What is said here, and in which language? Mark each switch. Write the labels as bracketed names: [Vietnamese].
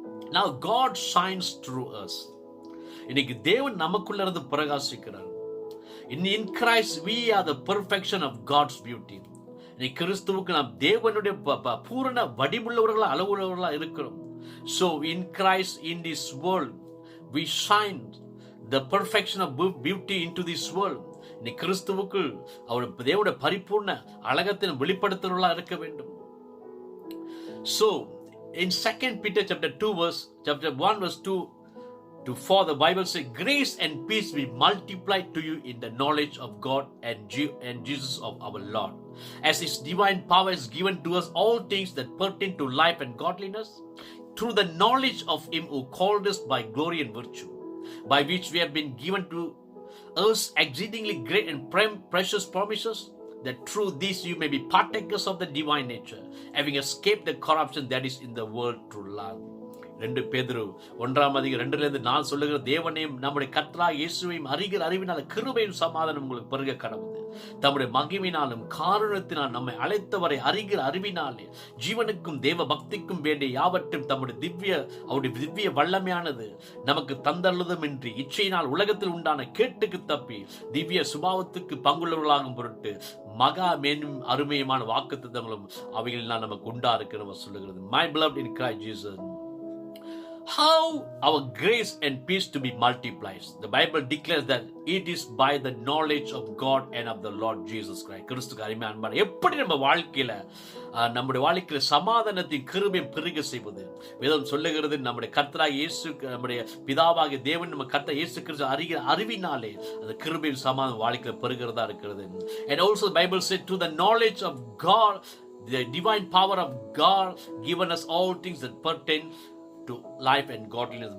[English] Now God shines through us. [Tamil] இன்னைக்கு தேவன் நமக்குள்ள இருந்து பிரகாசிக்கிறார். [English] In Christ we are the perfection of God's beauty. [Tamil] இன்னைக்கு கிறிஸ்துவுக்கு நாம் தேவனுடைய பூரண வடிவுள்ளவர்களா அளவுள்ளவர்களா இருக்கிறோம். [English] So in Christ, in this world, we shine the perfection of beauty into this world. [Tamil] இன்னைக்கு கிறிஸ்துவுக்குள் அவர் தேவனுடைய பரிபூர்ண அழகத்தை வெளிப்படுத்துவர்களா இருக்க வேண்டும். [English] So in 2 Peter chapter 1 verse 2 to 4, the Bible says, grace and peace be multiplied to you in the knowledge of God and Jesus of our Lord, as His divine power is given to us all things that pertain to life and godliness, through the knowledge of him who called us by glory and virtue, by which we have been given to us exceedingly great and precious promises, that through this you may be partakers of the divine nature, having escaped the corruption that is in the world through love. [Tamil] 2 பேதுரு 1:2-4 சொல்லுகிற தேவனையும் நம்முடைய கர்த்தராகிய இயேசுவையும் அறிகிற அறிவினால கிருபையும் சமாதானம் உங்களுக்கு பெருக கடவுது. தம்முடைய மகிமையினாலும் காருண்யத்தினால் நம்மை அழைத்தவரை அறிகிற அறிவினாலே ஜீவனுக்கும் தேவ பக்திக்கும் வேண்டிய யாவற்றும் அவருடைய திவ்ய வல்லமையானது நமக்கு தந்தள்ளுதமின்றி இச்சையினால் உலகத்தில் உண்டான கேட்டுக்கு தப்பி திவ்ய சுபாவத்துக்கு பங்குள்ளவர்களாகும் பொருட்டு மகா மேன்மையும் அருமையுமான வாக்குத்தத்தங்களும் அவைகளினால் நமக்கு உண்டா இருக்கிற சொல்லுகிறது. [English] My beloved in Christ Jesus, how our grace and peace to be multiplied. The Bible declares that it is by the knowledge of God and of the Lord Jesus Christ. [Tamil] கிறிஸ்துக்கு அருமையான அன்பான எப்படி நம்ம நம்முடைய வாழ்க்கையில சமாதானத்தின் கிருபையும் பெருக செய்வது வேதம் சொல்லுகிறது. நம்முடைய கர்த்தராகிய இயேசு, நம்முடைய பிதாவாகிய தேவன் நம்ம கர்த்தர் இயேசு கிறிஸ்து அறிகிற அறிவினாலே அந்த கிருபையும் சமாதானம் வாழ்க்கையில பெருகிறதா இருக்கிறது. [English] And also the Bible said to the knowledge of God, the divine power of God given us all things that pertain to life and godliness.